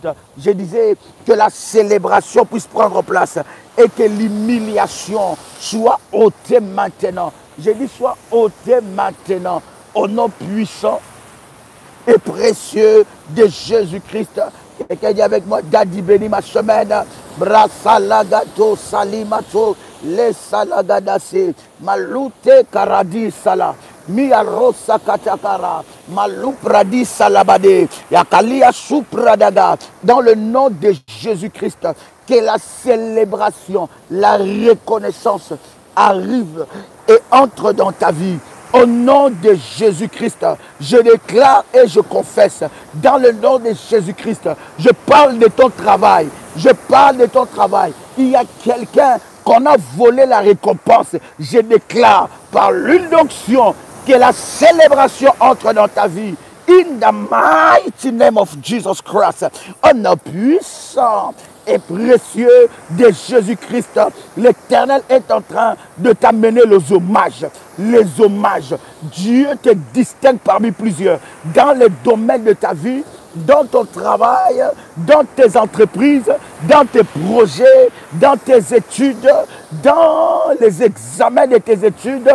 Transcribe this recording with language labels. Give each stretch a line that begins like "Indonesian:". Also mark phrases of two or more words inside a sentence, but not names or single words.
French: Je disais que la célébration puisse prendre place et que l'humiliation soit ôtée maintenant. Je dis soit ôtée maintenant au nom puissant et précieux de Jésus-Christ. Quelqu'un dit avec moi: Daddy, bénis ma semaine. Brasalagato salimato le salagadase malute karadi sala. Miarosa katakara, maloupradi salabade, yakalia supradaga. Dans le nom de Jésus-Christ, que la célébration, la reconnaissance arrive et entre dans ta vie. Au nom de Jésus-Christ, je déclare et je confesse, dans le nom de Jésus-Christ, je parle de ton travail. Je parle de ton travail. Il y a quelqu'un qu'on a volé la récompense. Je déclare par l'huile d'onction que la célébration entre dans ta vie.
English: In the mighty name of Jesus Christ.
French: Au nom puissant et précieux de Jésus-Christ, l'Éternel est en train de t'amener les hommages. Les hommages. Dieu te distingue parmi plusieurs. Dans les domaines de ta vie, dans ton travail, dans tes entreprises, dans tes projets, dans tes études, dans les examens de tes études.